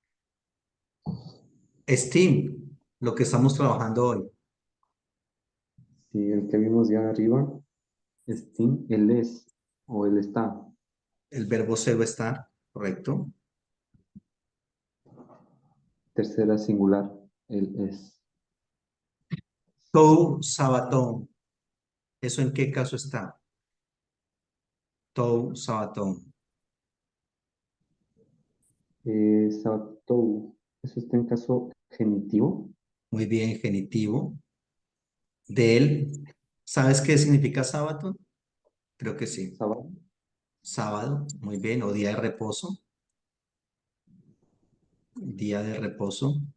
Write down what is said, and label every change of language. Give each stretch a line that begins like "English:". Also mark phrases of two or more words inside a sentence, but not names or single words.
Spanish: Steam, lo que estamos trabajando hoy. Si el que vimos ya arriba, Steam, él es, o él está. El verbo ser o estar, ¿correcto? Tercera singular, él es.
Greek: του σάββατον.
Spanish: ¿Eso en qué caso está?
Greek: του σάββατον.
Spanish: Sabatou, eso está en caso genitivo. Muy bien, genitivo. De él. ¿Sabes qué significa sábado? Creo que sí. Sábado, Sábado, muy bien. O día de reposo. Día de reposo.